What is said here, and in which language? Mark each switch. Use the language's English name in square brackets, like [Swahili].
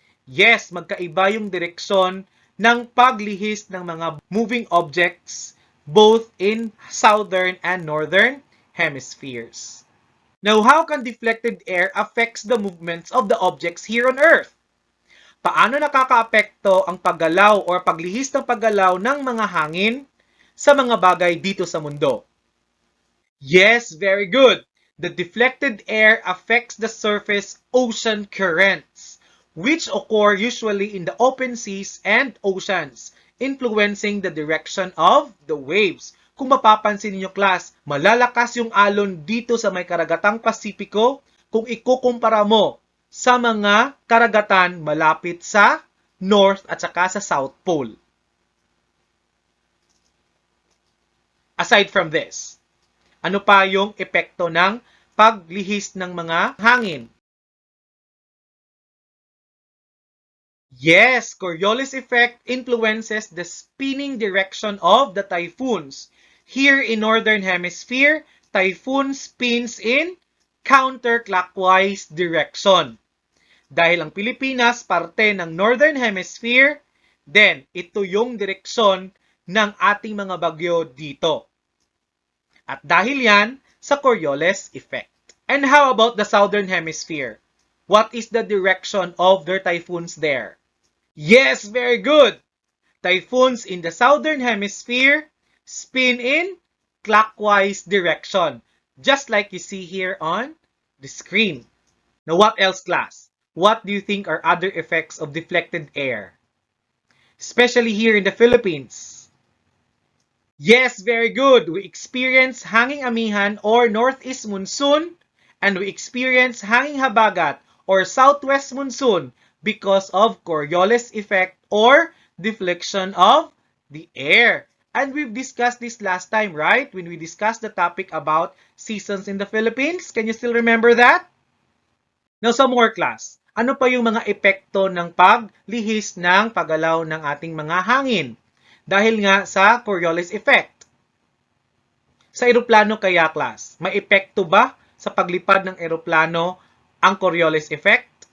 [Filipino] Yes, magkaiba yung direksyon ng paglihis ng mga [English] moving objects both in southern and northern hemispheres. Now, how can deflected air affects the movements of the objects here on Earth? [Filipino] Paano nakakaapekto ang paggalaw o paglihis ng paggalaw ng mga hangin sa mga bagay dito sa mundo? [English] Yes, very good. The deflected air affects the surface ocean currents, which occur usually in the open seas and oceans, influencing the direction of the waves. [Filipino] Kung mapapansin niyo, class, malalakas yung alon dito sa may karagatang Pasipiko kung ikukumpara mo sa mga karagatan malapit sa North at saka sa South Pole. [English] Aside from this, [Filipino] ano pa yung epekto ng paglihis ng mga hangin? [English] Yes, Coriolis effect influences the spinning direction of the typhoons. Here in Northern Hemisphere, typhoon spins in counterclockwise direction. [Filipino] Dahil ang Pilipinas parte ng Northern Hemisphere, then ito yung direksyon ng ating mga bagyo dito. At dahil yan sa Coriolis effect. [English] And how about the Southern Hemisphere? What is the direction of their typhoons there? Yes, very good! Typhoons in the Southern Hemisphere spin in clockwise direction, just like you see here on the screen. Now what else, class? What do you think are other effects of deflected air? Especially here in the Philippines. Yes, very good. We experience hanging amihan or northeast monsoon, and we experience hanging habagat or southwest monsoon because of Coriolis effect or deflection of the air. And we've discussed this last time, right? When we discussed the topic about seasons in the Philippines. Can you still remember that? [Filipino] Now, sa more class, ano pa yung mga epekto ng paglihis ng paggalaw ng ating mga hangin? Dahil nga sa Coriolis effect. Sa eroplano kaya, class, may epekto ba sa paglipad ng eroplano ang Coriolis effect?